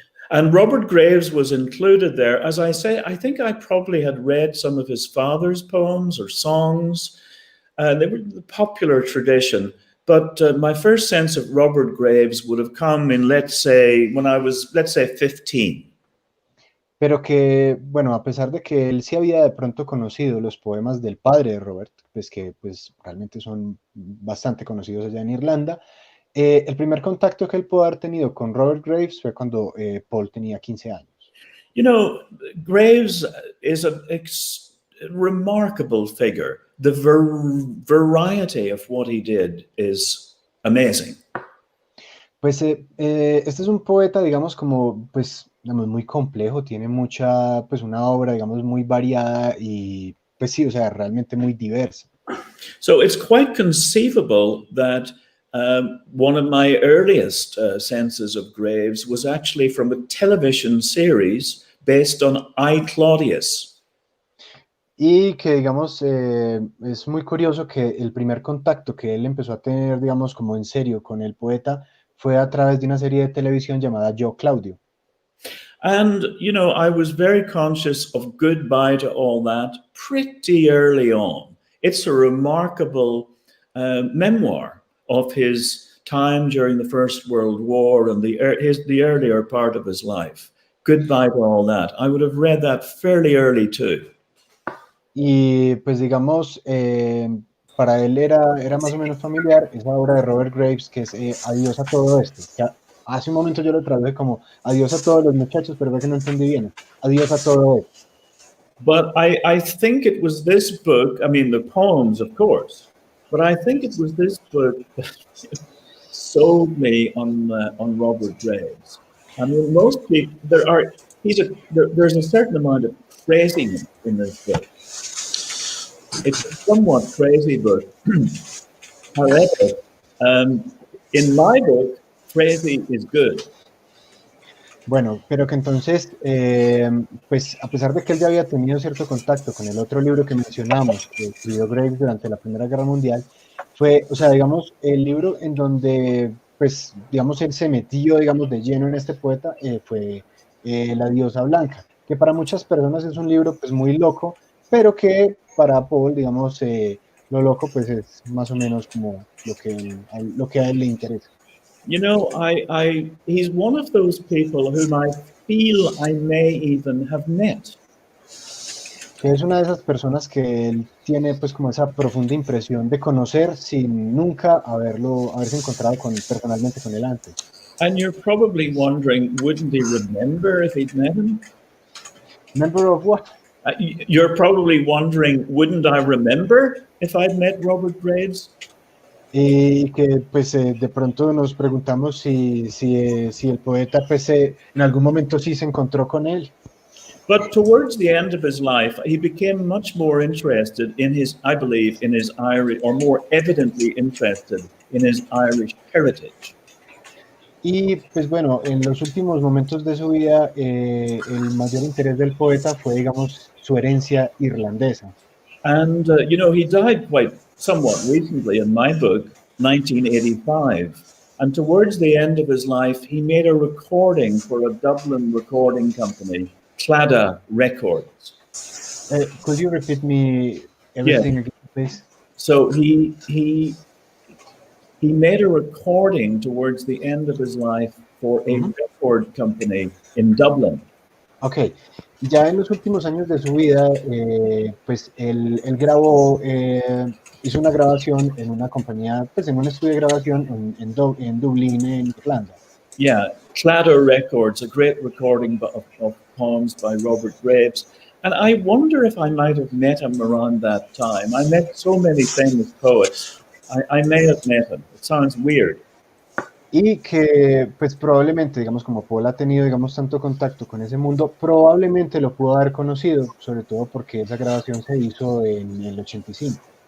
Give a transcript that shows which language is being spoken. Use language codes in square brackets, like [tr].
[en] And Robert Graves was included there. As I say, I think I probably had read some of his father's poems or songs. They were the popular tradition. But my first sense of Robert Graves would have come in, let's say, when I was, let's say, 15. [es] Pero que, bueno, a pesar de que él sí había de pronto conocido los poemas del padre de Robert, pues que pues realmente son bastante conocidos allá en Irlanda, el primer contacto que él pudo haber tenido con Robert Graves fue cuando Paul tenía 15 años. [en] You know, Graves is a remarkable figure. The variety of what he did is amazing. [es] Pues este es un poeta, digamos, como, pues, digamos, muy complejo, tiene mucha, pues, una obra, digamos, muy variada y, pues sí, o sea, realmente muy diversa. [en] So it's quite conceivable that one of my earliest senses of Graves was actually from a television series based on I, Claudius. [es] Y que, digamos, es muy curioso que el primer contacto que él empezó a tener, digamos, como en serio con el poeta fue a través de una serie de televisión llamada Yo, Claudio. [en] And, you know, I was very conscious of goodbye to all that pretty early on. It's a remarkable memoir of his time during the First World War and the earlier part of his life. Goodbye to all that. I would have read that fairly early too. [es] Y pues digamos, para él era más o menos familiar esa obra de Robert Graves que es Adiós a todo esto. Que hace un momento yo lo traduje como Adiós a todos los muchachos, pero ve que no entendí bien. Adiós a todo esto. [en] But I think it was this book, I mean the poems of course, but I think it was this book that sold me on Robert Graves. I mean most people, there's a certain amount of craziness in this book. It's a somewhat crazy book. However, in my book, crazy is good. [es] Bueno, pero que entonces, pues a pesar de que él ya había tenido cierto contacto con el otro libro que mencionamos, que escribió Graves durante la Primera Guerra Mundial, fue, o sea, digamos, el libro en donde, pues, digamos, él se metió, digamos, de lleno en este poeta, fue La diosa blanca, que para muchas personas es un libro, pues, muy loco, pero que para Paul, digamos, lo loco, pues, es más o menos como lo que a él le interesa. [en] You know, he's one of those people whom I feel I may even have met. [es] Que es una de esas personas que él tiene pues como esa profunda impresión de conocer sin nunca haberse encontrado personalmente con él antes. [en] And you're probably wondering, wouldn't he remember if he'd met him? Member of what? You're probably wondering, wouldn't I remember if I'd met Robert Graves? [es] Y que pues de pronto nos preguntamos si el poeta pues en algún momento sí se encontró con él. [en] But towards the end of his life, he became much more interested in his, I believe, in his Irish, or more evidently interested in his Irish heritage. [es] Y pues bueno, en los últimos momentos de su vida, el mayor interés del poeta fue, digamos, su herencia irlandesa. [en] And, you know, he died quite somewhat recently in my book, 1985. And towards the end of his life, he made a recording for a Dublin recording company, Clada Records. Could you repeat me everything again, please? So he made a recording towards the end of his life for a record company in Dublin. Okay. [es] Ya en los últimos años de su vida, pues él grabó, hizo una grabación en una compañía, pues en un estudio de grabación en Dublín, en Irlanda. [en] Yeah, Clada Records, a great recording of poems by Robert Graves. And I wonder if I might have met him around that time. I met so many famous poets. I may have met him. It sounds weird. [es] Y que, pues probablemente, digamos, como Paul ha tenido, digamos, tanto contacto con ese mundo, probablemente lo pudo haber conocido, sobre todo porque esa grabación se hizo en el 85.